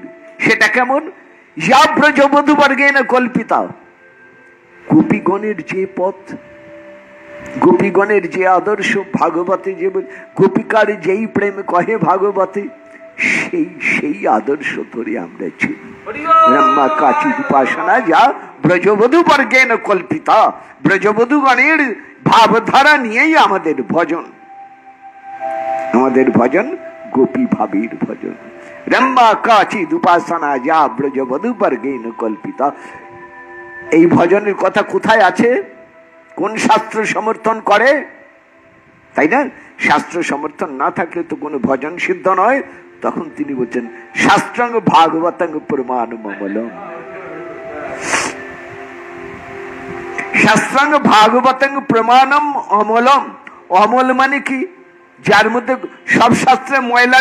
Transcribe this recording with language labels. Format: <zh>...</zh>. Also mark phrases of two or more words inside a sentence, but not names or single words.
<bn>সেটা কেমন?</bn> <sa>ইয়া ব্রজবধূ বর্গেন কল্পিতা।</sa> <bn>গোপীগণের যে পথ, গোপীগণের যে আদর্শ, ভাগবতে যে গোপিকার যেই প্রেম কহে ভাগবতে, সেই আদর্শ ধরে আমরা চলি।</bn> <sa>रम्मा काचिद उपासना जा ब्रजबधू वर्गेन कल्पिता</sa> <bn>ব্রজবধূগণের ভাবধারা নিয়েই আমাদের ভজন গোপী ভাবের ভজন</bn> <sa>रम्मा काचिद उपासना जा ब्रजबधू वर्गेन कल्पिता</sa> <bn>এই ভজনের কথা কোথায় আছে কোন শাস্ত্র সমর্থন করে তাই না শাস্ত্র সমর্থন না থাকলে তো কোনো ভজন সিদ্ধ নয় তখন তিনি বলেন</bn> <sa>শাস্ত্রাঙ্গ ভাগবতাঙ্গ প্রমাণম অমলম শাস্ত্রাঙ্গ ভাগবতাঙ্গ প্রমাণম অমলম</sa> <bn>অমল মানে কি যার মধ্যে সব শাস্ত্রে ময়লা</bn>